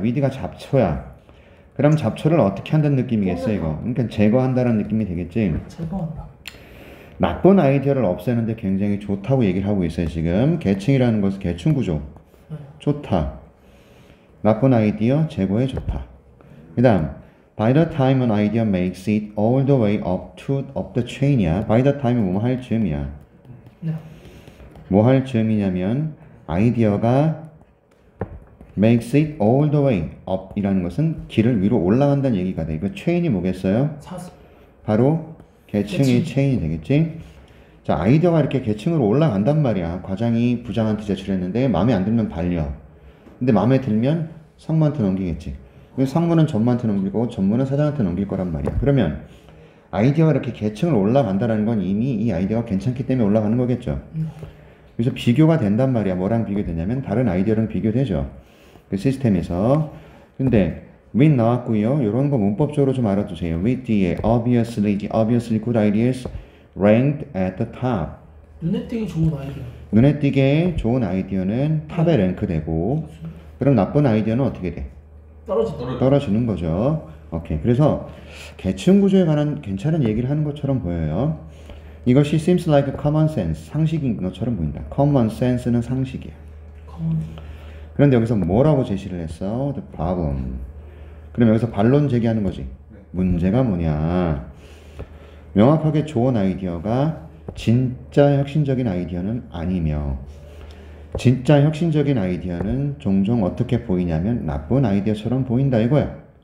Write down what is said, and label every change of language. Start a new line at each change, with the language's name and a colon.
Korean: weed가 잡초야. 그럼 잡초를 어떻게 한다는 느낌이겠어 이거. 그러니까 제거한다는 느낌이 되겠지. 제거한다. 나쁜 아이디어를 없애는데 굉장히 좋다고 얘기를 하고 있어요 지금. 계층이라는 것은 계층 구조. 좋다. 나쁜 아이디어 제거에 좋다. 그 다음
English: by the time an idea makes it all the way up the chain이야. by the time
Korean: 은 뭐 할 즈음이야. 네. 뭐 할 즈음이냐면 아이디어가
English: makes it all the way up
Korean: 이라는 것은 길을 위로 올라간다는 얘기가 돼. 이거 체인이 뭐겠어요? 사수. 바로 계층이 체인이 되겠지. 자, 아이디어가 이렇게 계층으로 올라간단 말이야. 과장이 부장한테 제출했는데 마음에 안 들면 반려. 근데 마음에 들면 상무한테 넘기겠지. 상무는 전무한테 넘기고 전무는 사장한테 넘길 거란 말이야. 그러면 아이디어가 이렇게 계층을 올라간다는 건 이미 이 아이디어가 괜찮기 때문에 올라가는 거겠죠. 그래서 비교가 된단 말이야. 뭐랑 비교되냐면 다른 아이디어랑 비교되죠. 그 시스템에서. 근데 with 나왔고요. 이런 거 문법적으로 좀 알아두세요.
English: with
Korean: 뒤에
English: obviously good ideas ranked at the top.
Korean: 눈에 띄게 좋은 아이디어. 눈에 띄게 좋은 아이디어는 탑에 랭크되고, 그럼 나쁜 아이디어는 어떻게 돼? 떨어지는 거죠. 오케이. 그래서 계층 구조에 관한 괜찮은 얘기를 하는 것처럼 보여요. 이것이
English: seems like a common sense,
Korean: 상식인 것처럼 보인다. common sense는 상식이야. 그런데 여기서 뭐라고 제시를 했어?
English: The problem.
Korean: 그럼 여기서 반론 제기하는 거지. 문제가 뭐냐? 명확하게 좋은 아이디어가 진짜 혁신적인 아이디어는 아니며, 진짜 혁신적인 아이디어는 종종 어떻게 보이냐면 나쁜 아이디어처럼 보인다 이거야.